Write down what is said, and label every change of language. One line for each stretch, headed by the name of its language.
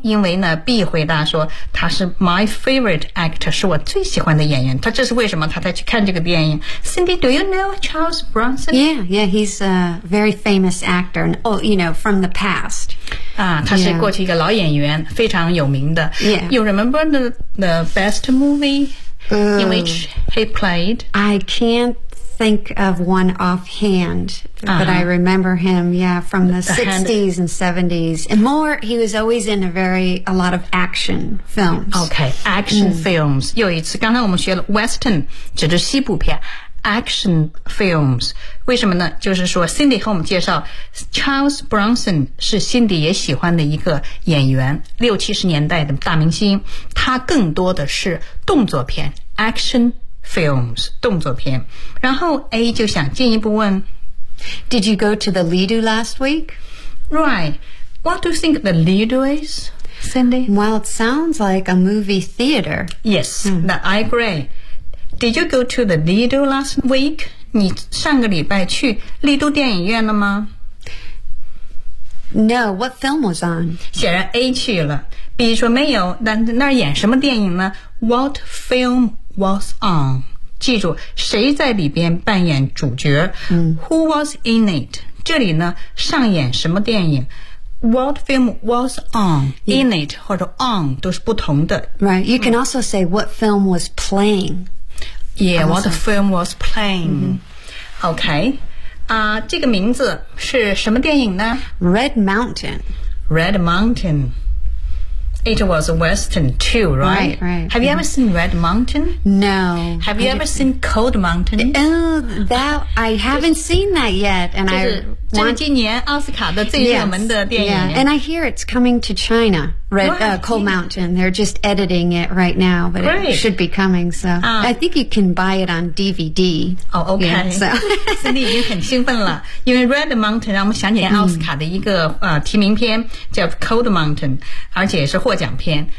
Chinese: 因为呢 B 回答说他是
English: my favorite actor，
Chinese: 是我最喜欢的演员。他这是为什么他才去看这个电影。
English: Cindy, do you know Charles Bronson? Yeah, he's a very famous actor. Oh, you know, from the past.
Chinese: 啊，他是过去一个老演员，非常有名的。
English: Yeah. You remember the best movie in which he played? I can'tThink of one offhand, but I remember him, yeah, from the 60s and 70s. And more, he was always in a lot of action films.
Chinese: Okay, action films. 又一次，刚才我们学了 Western, 指的西部片 action films. 为什么呢？就是说 Cindy 和我们介绍 Charles Bronson 是 Cindy 也喜欢的一个演员，六七十年代的大明星。他更多的是动作片 action films. Films, 动作片。然后 A 就想进一步问
English: Did you go to the Lido last week? Right. What do you think the Lido is, Cindy? Well, it sounds like a movie theater. Yes,、I agree. Did you go to the Lido last week?
Chinese: 你上个礼拜去丽都电影院了吗？
English: No, what film was on?
Chinese: 显然 A 去了。 B 说没有，那那演什么电影呢？
English: What film? Was on.
Chinese: 记住谁在里边扮演主角、
English: Who was in it?
Chinese: 这里呢上演什么电影
English: What film was on、
Chinese: In it 或者 on 都是不同的
English: Right. You can also say what film was playing. Yeah,、what film was playing.、Okay.
Chinese: 这个名字是什么电影呢
English: Red Mountain. Red Mountain. It was a western too, right? Right, right. Have you ever seen Red Mountain? No. Have you ever seen Cold Mountain? I haven't seen that yet. And I want...
Chinese: 这是今年奥斯卡的最热门的电影。
English: Yeah. And I hear it's coming to China, Cold Mountain. They're just editing it right now, but it should be coming. So I think you can buy it on DVD.
Chinese: Oh, okay. Yeah, so. Cindy 已经很兴奋了。因为 Red Mountain 让我们想起奥斯卡的一个、提名片叫 Cold Mountain, 而且是获奖片。